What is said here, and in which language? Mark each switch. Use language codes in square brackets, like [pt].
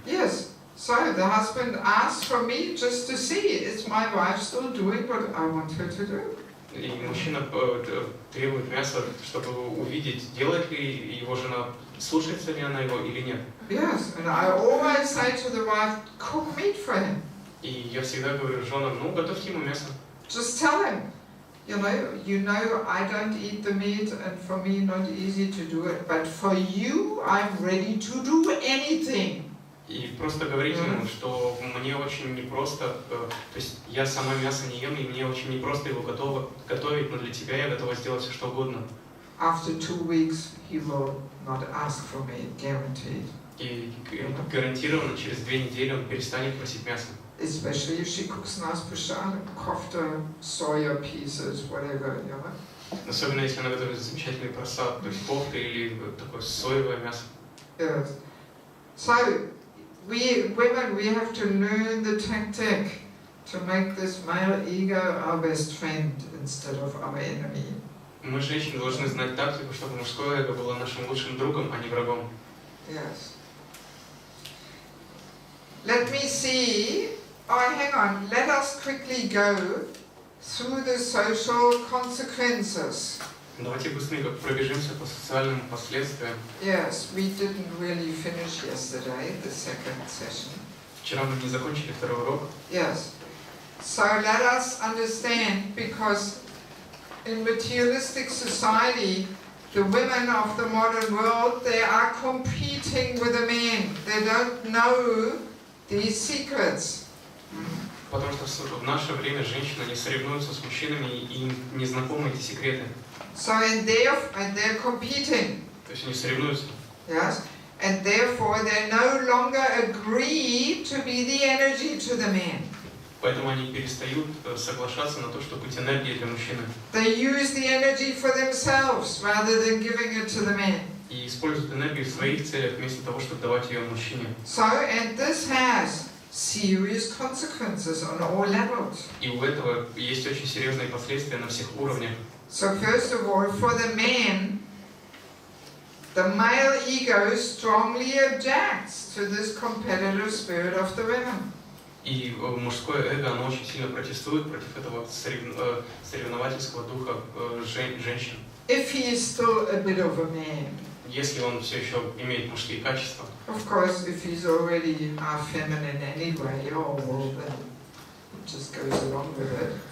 [en] Yes. So the husband asks for me just to see, is my wife still doing what I want her to do? [ru] И мужчина требует мяса, чтобы увидеть, делает ли его жена, слушается ли она его или нет. [en] Yes, and I always say to the wife, cook meat for him. [ru] И я всегда говорю женам, готовьте ему мясо. [en] Just tell him, you know, I don't eat the meat, and for me not easy to do it, but for you, I'm ready to do anything. [ru] И просто говорите ему, что мне очень непросто, то есть я сама мясо не ем, и мне очень непросто его готовить, но для тебя я готова сделать все что угодно. [en] After 2 weeks, he will not ask for me, guaranteed. [ru] И гарантированно через 2 недели он перестанет просить мясо. [en] Especially if she cooks nice prasad, kofta, soya pieces, whatever, you know. [ru] Особенно если она готовит замечательный просад, то есть кофта или такое соевое мясо. [en] Yes. So, we women, we have to learn the tactic to make this male ego our best friend instead of our enemy. [ru] Мы, женщины, должны знать тактику, чтобы мужское эго было нашим лучшим другом, а не врагом. [en] Yes. Let me see. Oh, hang on. Let us quickly go through the social consequences. [ru] Давайте быстренько пробежимся по социальным последствиям. [en] Yes, we didn't really finish yesterday, the second session. [ru] Вчера мы не закончили второй урок. [en] Yes. So let us understand, because in materialistic society, the women of the modern world, they are competing with the men. They don't know these secrets. [ru] Потому что в наше время женщины не соревнуются с мужчинами и не знакомы эти секреты. [en] So and they're competing. [ru] То есть они соревнуются. [en] Yes. And therefore they no longer agree to be the energy to the man. [ru] Поэтому они перестают соглашаться на то, чтобы быть энергией для мужчины. [en] They use the energy for themselves rather than giving it to the man. [ru] И используют энергию в своих целях вместо того, чтобы давать ее мужчине. [en] So, and this has serious consequences on all levels. [ru] И у этого есть очень серьезные последствия на всех уровнях. [en] So first of all, for the man, the male ego strongly objects to this competitive spirit of the women. [ru] И мужское эго, оно очень сильно протестует против этого соревновательского духа женщин. [en] If he is still a bit of a man. [ru] Если он все еще имеет мужские качества. [en] Of course, if he's already half feminine anyway, oh well, then it just goes along with it.